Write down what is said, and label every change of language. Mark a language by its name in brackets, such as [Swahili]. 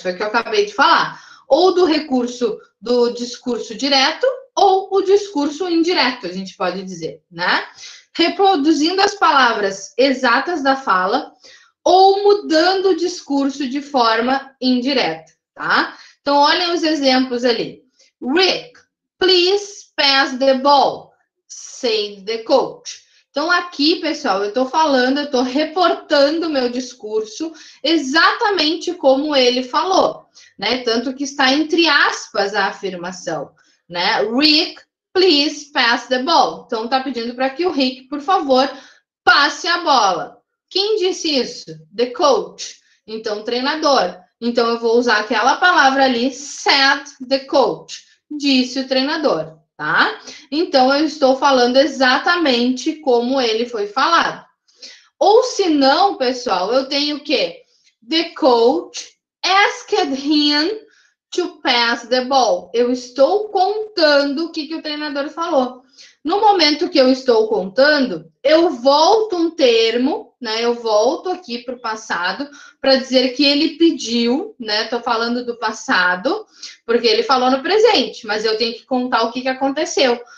[Portuguese] Foi o que eu acabei de falar. Ou do recurso do discurso direto, ou o discurso indireto, a gente pode dizer, né? Reproduzindo as palavras exatas da fala ou mudando o discurso de forma indireta, tá? Então, olhem os exemplos ali. [English] Rick, please pass the ball, said the coach. [Portuguese] Então, aqui, pessoal, eu estou falando, eu estou reportando o meu discurso exatamente como ele falou, né? Tanto que está entre aspas a afirmação, né? [English] Rick, please pass the ball. [Portuguese] Então, está pedindo para que o Rick, por favor, passe a bola. Quem disse isso? [English] The coach. [Portuguese] Então, treinador. Então, eu vou usar aquela palavra ali, [English] said the coach. [Portuguese] Disse o treinador, tá? Então, eu estou falando exatamente como ele foi falado. Ou se não, pessoal, eu tenho o quê? [English] The coach asked him to pass the ball. [Portuguese] Eu estou contando o que o treinador falou. No momento que eu estou contando, eu volto um termo, né? Eu volto aqui para o passado para dizer que ele pediu, né? Estou falando do passado, porque ele falou no presente, mas eu tenho que contar o que aconteceu.